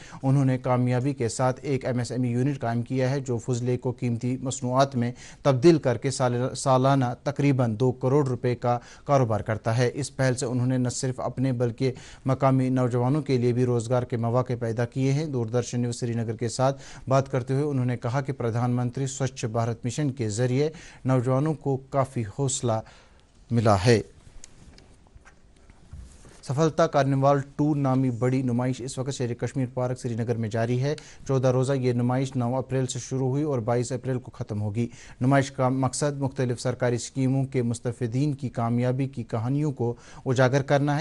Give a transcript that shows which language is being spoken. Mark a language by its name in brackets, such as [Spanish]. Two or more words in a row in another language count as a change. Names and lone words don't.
[Urdu] انہوں نے کامیابی کے ساتھ ایک MSME یونٹ قائم کیا ہے جو فضلے کو قیمتی مصنوعات میں تبدیل کر کے سالانہ تقریباً 2 کروڑ روپے کا کاروبار کرتا ہے۔ اس پہل سے انہوں نے نہ صرف اپنے بلکہ مقامی نوجوانوں کے لیے بھی روزگار کے مواقع پیدا کیے ہیں۔ دوردرشن نیوز سری نگر کے ساتھ بات کرتے ہوئے انہوں نے کہا کہ پردھان منتری سوچھ بھارت مشن کے ذریعے نوجوانوں کو کافی حوصلہ ملا ہے۔ سفلتا کارنیوال 2 نامی بڑی نمائش اس وقت شہر کشمیر پارک سری نگر میں جاری ہے۔ 14 روزہ یہ نمائش 9 اپریل سے شروع ہوئی اور 22 اپریل کو ختم ہوگی۔ نمائش کا مقصد مختلف سرکاری اسکیموں کے مستفیدین کی کامیابی کی کہانیوں کو اجاگر کرنا ہے۔